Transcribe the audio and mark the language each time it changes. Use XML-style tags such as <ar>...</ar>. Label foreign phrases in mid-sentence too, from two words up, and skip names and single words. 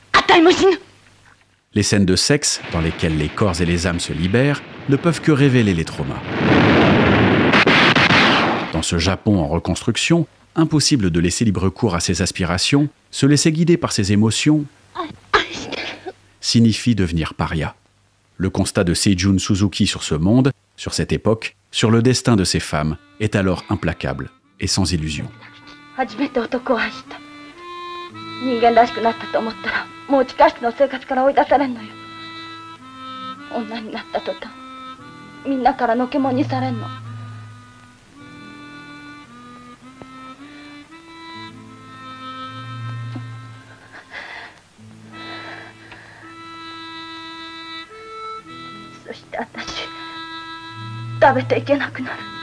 <ja>体も死ぬ。</ja> <fr>Les scènes de sexe, dans lesquelles les corps et les âmes se libèrent, ne peuvent que révéler les traumas. Dans ce Japon en reconstruction, impossible de laisser libre cours à ses aspirations, se laisser guider par ses émotions signifie devenir paria. Le constat de Seijun Suzuki sur ce monde, sur cette époque, sur le destin de ces femmes, est alors implacable et sans illusion.</fr> <ja>初めて男を愛した。人間らしくなったと思ったら、もう地下室の生活から追い出されんのよ。女になった途端、みんなからのけもんにされんの。そして私、食べていけなくなる。</ja>